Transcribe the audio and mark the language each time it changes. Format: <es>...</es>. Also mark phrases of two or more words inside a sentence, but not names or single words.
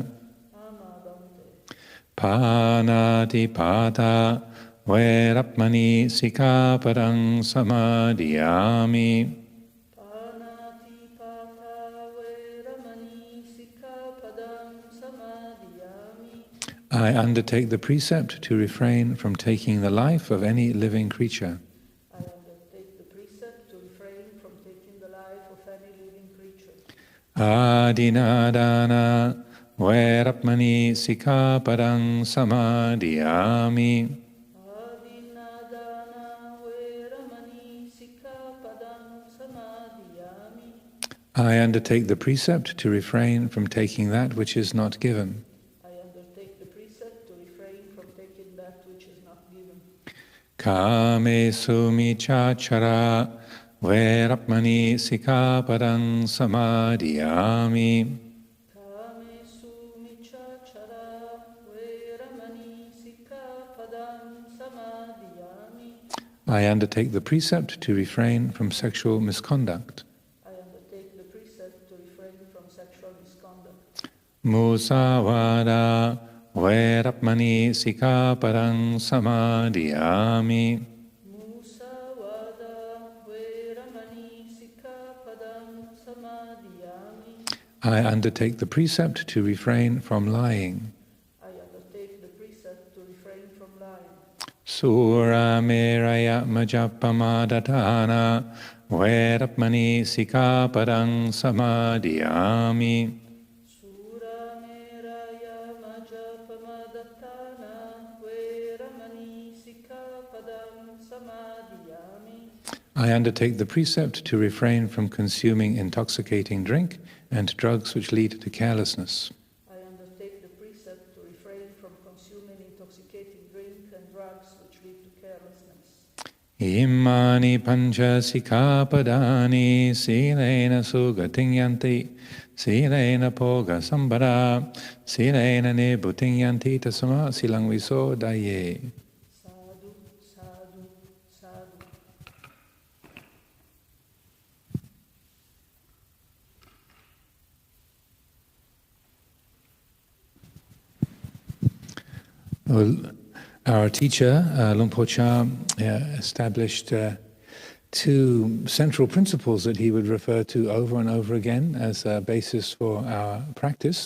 <pi>Amavante. Panati pata verapmani sikapadang samadhiyami. Panati pata veramani sikkhapadam samadhiyami.</pi> <en>I undertake the precept to refrain from taking the life of any living creature. I undertake the precept to refrain from taking the life of any living creature.</en> <pi>Adinadana verapmani sikapadang samadhiyami. Adinadana veramani sikkhapadam samadhiyami.</pi> <en>I undertake the precept to refrain from taking that which is not given. I undertake the precept to refrain from taking that which is not given.</en> <pi>Kame sumichachara verapmani sikapadang samadhiyami. Kamesu michachara veramani sikkhapadam samadhiyami.</pi> <en>I undertake the precept to refrain from sexual misconduct. I undertake the precept to refrain from sexual misconduct.</en> <pi>Musavada verapmani sikapadang samadhiyami. Musavada veramani sikkhapadam samadhiyami.</pi> <en>I undertake the precept to refrain from lying. I undertake the precept to refrain from lying.</en> <pi>Sura meraya majappamadatana verapmani sikapadang samadhiyami. Sura meraya majapamadattana veramani sikkhapadam samadhiyami.</pi> <en>I undertake the precept to refrain from consuming intoxicating drink and drugs which lead to carelessness. I undertake the precept to refrain from consuming intoxicating drink and drugs which lead to carelessness.</en> <pi>Imani pancha sikapadani silena sugating yanti silena poga sambara silena nibuting yanti tasama silang viso daye. Sadhu, sadhu, sadhu.</pi> <en>Well, our teacher, Luang Por Chah, established two central principles that he would refer to over and over again as a basis for our practice.</en>